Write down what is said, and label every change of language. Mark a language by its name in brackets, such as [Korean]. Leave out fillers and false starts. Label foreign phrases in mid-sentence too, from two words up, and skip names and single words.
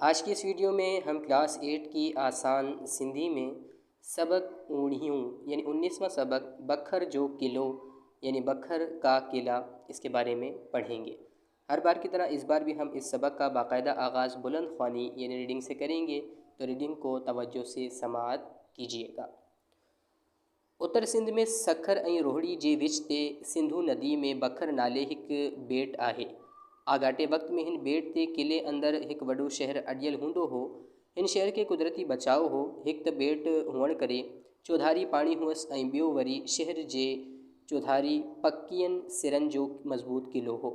[Urdu] آج کی اس ویڈیو میں ہم کلاس 8 کی آسان سندھی میں سبق اوڑھیوں یعنی 19واں سبق [Sindhi] بکھر جو قلعو [Urdu] یعنی بکھر کا قلعہ اس کے بارے میں پڑھیں گے۔ ہر بار کی طرح اس بار بھی ہم اس سبق کا باقاعدہ آغاز بلند خوانی یعنی ریڈنگ سے کریں گے، تو ریڈنگ کو توجہ سے سماعت کیجیے گا۔ [Sindhi] اتر سندھ में सखर ऐं रोहड़ी जे विच ते सिंधु नदी में बखर नाले हिकु बेट आहे। आगाटे वक़्त में हिन बेट ते क़िले अंदरि हिकु वॾो शहर अॾियल हूंदो हो। हिन शहर खे कुदरती बचाउ हो। हिकु त बेट हुअण करे चौधारी पाणी हुअसि ऐं ॿियो वरी शहर जे चौधारी पकियनि सिरनि जो मज़बूत क़िलो हो।